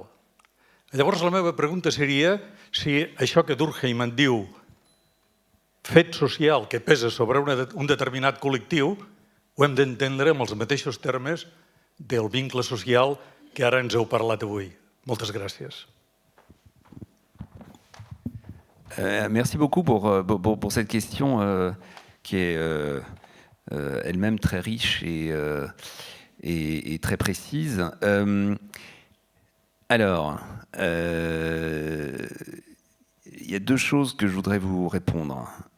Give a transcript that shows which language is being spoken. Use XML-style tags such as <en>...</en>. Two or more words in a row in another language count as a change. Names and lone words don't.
<ca>Llavors la meva pregunta seria si això que Durkheim en diu fet social que pesa sobre un determinat col·lectiu ho hem d'entendre amb els mateixos termes del vincle social que ara ens heu parlat avui. Moltes gràcies.</ca> <fr>Merci beaucoup pour cette question qui est elle-même très riche et très précise. Alors, il y a deux choses que je voudrais vous répondre.</fr>